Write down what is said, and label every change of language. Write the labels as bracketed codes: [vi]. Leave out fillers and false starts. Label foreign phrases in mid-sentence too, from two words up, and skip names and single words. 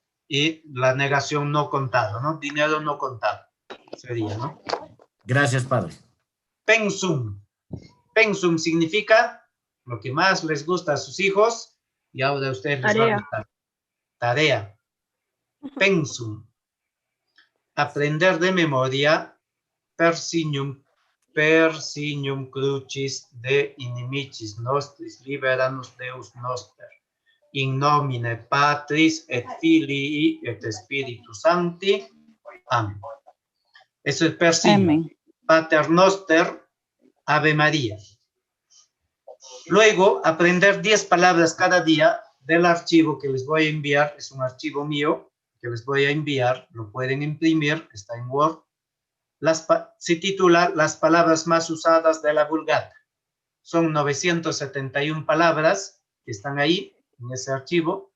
[es] Y la negación no contado, ¿no? Dinero no contado, sería, ¿no? Gracias, padre. Pensum. Pensum significa lo que más les gusta a sus hijos y ahora a ustedes les va a gustar. [la] Tarea. Pensum. [es] Aprender de memoria [la] persignum crucis de inimicis nostris liberanos Deus noster. In nomine Patris et Filii et Spiritus Sancti. [es] Amén. Eso es persignum. [la] Pater noster, Ave María. [es] Luego, aprender 10 palabras cada día del archivo que les voy a enviar. Es un archivo mío que les voy a enviar. Lo pueden imprimir, está en Word. Se titula Las palabras más usadas de la Vulgata. Son 971 palabras que están ahí en ese archivo.